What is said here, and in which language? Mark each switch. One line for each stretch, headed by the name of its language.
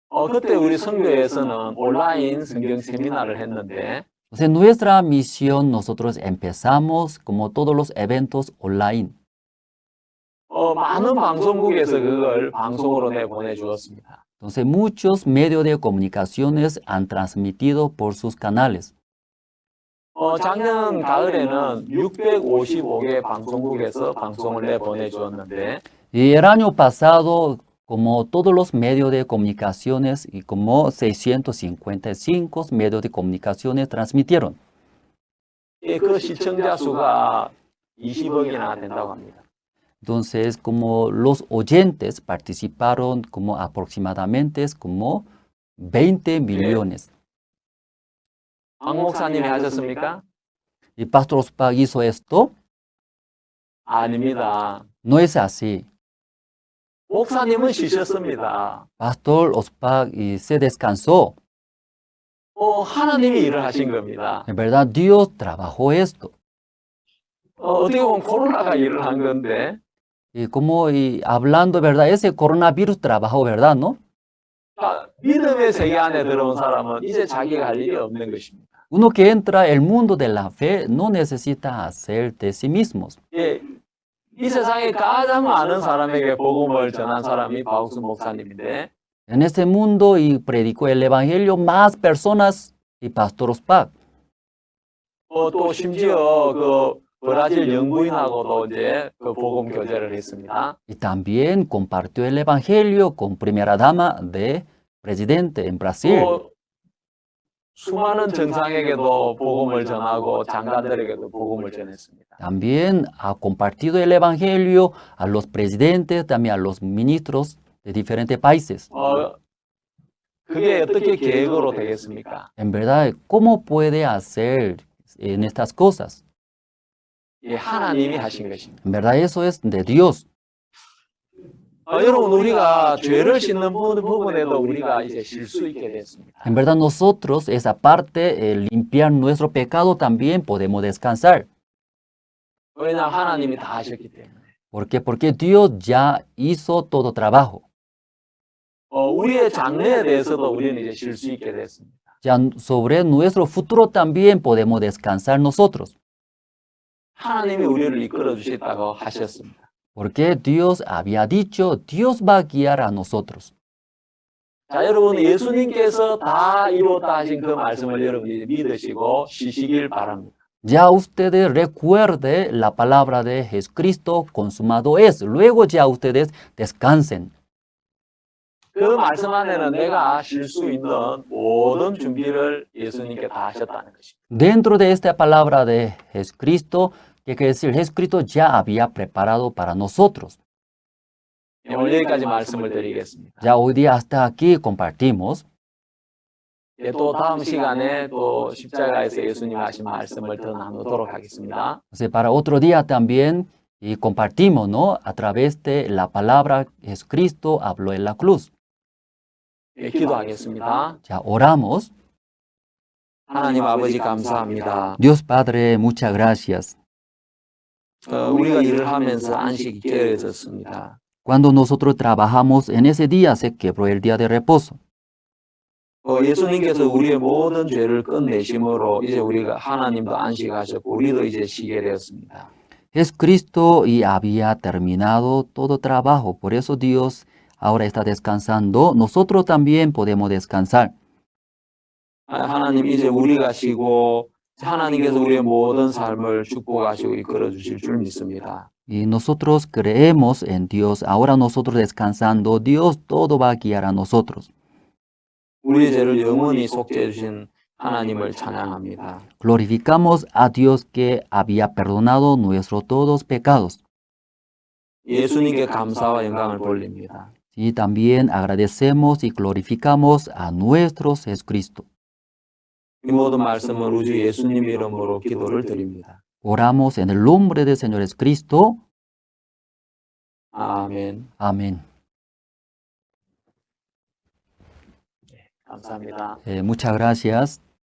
Korean: 그때 우리 선교에서는 온라인 성경 세미나를 했는데
Spanish: Entonces, nuestra misión, nosotros empezamos como todos los eventos online.
Korean: 많은 방송국에서 그걸 방송으로 내보내주었습니다.
Spanish: Entonces, muchos medios de comunicaciones han transmitido por sus canales.
Korean: 작년 가을에는 655개 방송국에서 방송을 내보내주었는데
Spanish: Y el año pasado, como todos los medios de comunicaciones y como 655 medios de comunicaciones transmitieron.
Korean: 그 시청자 수가 20억이나 된다고 합니다.
Spanish: Entonces, como los oyentes participaron como aproximadamente como 20 millones.
Korean: 박 목사님이 하셨습니까?
Spanish: ¿Y Pastor Ospag hizo esto?
Korean: 아닙니다.
Spanish: No es así.
Korean: 목사님은 쉬셨습니다.
Spanish: Pastor Ospag se descansó.
Korean: 하나님이 일을 하신 겁니다.
Spanish: En verdad, Dios trabajó esto.
Korean: 어떻게 보면 코로나가 일을 한 건데,
Spanish: Y como hablando, ¿verdad? Ese coronavirus trabajó, ¿verdad? ¿No?
Korean: 믿음의 세계 안에 들어온 사람은 이제 자기가 할 일이 없는 것입니다.
Spanish: Uno que entra al mundo de la fe no necesita hacer de sí mismos.
Korean: 예, 이 세상에 가장 많은 사람에게 복음을 전한 사람이 박옥순 목사님인데,
Spanish: En este mundo y predicó el evangelio más personas y Pastor Ospak.
Korean: 또 심지어 그 브라질 영부인하고도 이제 그 복음 교제를 했습니다.
Spanish: Y también compartió el evangelio con primera dama de presidente en Brasil.
Korean: 또 수많은 정상에게도 복음을 전하고 장관들에게도 복음을 전했습니다.
Spanish: También ha compartido el evangelio a los presidentes, también a los ministros de diferentes países.
Korean: 그게 어떻게 계획으로 되겠습니까?
Spanish: En verdad, ¿cómo puede hacer en estas cosas?
Korean: 예, 하나님이 하신 것입니다.
Spanish: En verdad, eso es de Dios.
Korean: 여러분, 우리가 죄를 씻는 부분에도 우리가 이제 쉴 수 있게 됐습니다.
Spanish: En verdad, nosotros, esa parte, limpiar nuestro pecado, también podemos descansar.
Korean: 왜냐, 하나님이 다 하셨기 때문에.
Spanish: ¿Por qué? Porque Dios ya hizo todo trabajo.
Korean: 우리의 장래에 대해서도 우리는 이제 쉴 수 있게 됐습니다.
Spanish: Ya sobre nuestro futuro también podemos descansar nosotros.
Korean: 하나님이 우리를 이끌어 주셨다고 하셨습니다.
Spanish: Porque Dios había dicho, Dios va a guiar a nosotros.
Korean: 자, 여러분, 예수님께서 다 이루었다 하신 그 말씀을 여러분이 믿으시고 쉬시길 바랍니다.
Spanish: Ya ustedes recuerden la palabra de Jesucristo, consumado es. Luego ya ustedes descansen.
Korean: 그 말씀 안에는 내가 쉴 수 있는 모든 준비를 예수님께 다 하셨다는 것입니다.
Spanish: Dentro de esta palabra de Jesucristo, ¿qué quiere decir? Jesucristo ya había preparado para nosotros.
Korean: 오늘 여기까지 말씀을 드리겠습니다.
Spanish: Ya hoy día hasta aquí compartimos.
Korean: 또 다음 시간에 또 십자가에서 예수님 하신 말씀을 더 나누도록 하겠습니다.
Spanish: Para otro día también y compartimos, ¿no? A través de la palabra Jesucristo habló en la cruz.
Korean: 기도하겠습니다.
Spanish: Ya oramos.
Korean: 하나님 아버지 감사합니다.
Spanish: Dios Padre, muchas gracias.
Korean: 우리가 일을 하면서 안식이 깨어졌습니다.
Spanish: Cuando nosotros trabajamos en ese día se quebró el día de reposo.
Korean: 예수님께서 우리의 모든 죄를 끝내심으로 이제 우리가 하나님도 안식하셨고 우리도 이제 쉬게 되었습니다.
Spanish: Jesucristo y había terminado todo trabajo, por eso Dios ahora está descansando. Nosotros también podemos descansar.
Korean: 하나님 이제 우리가 쉬고 하나님께서 우리의 모든 삶을 축복하시고 이끌어 주실 줄 믿습니다.
Spanish: Y nosotros creemos en Dios. Ahora nosotros descansando, Dios todo va a guiar a nosotros.
Korean: 우리의 죄를 영원히 속죄해 주신 하나님을 찬양합니다.
Spanish: Glorificamos a Dios que había perdonado nuestros todos pecados.
Korean: 예수님께 감사와 영광을 돌립니다.
Spanish: Y también agradecemos y glorificamos a nuestro Jesucristo.
Korean: 이 모든 말씀을 우주 예수님 이름으로 기도를 드립니다.
Spanish: Oramos en el nombre del Señor Jesucristo.
Korean: 아멘.
Spanish: Amén.
Korean: 감사합니다.
Spanish: Muchas gracias.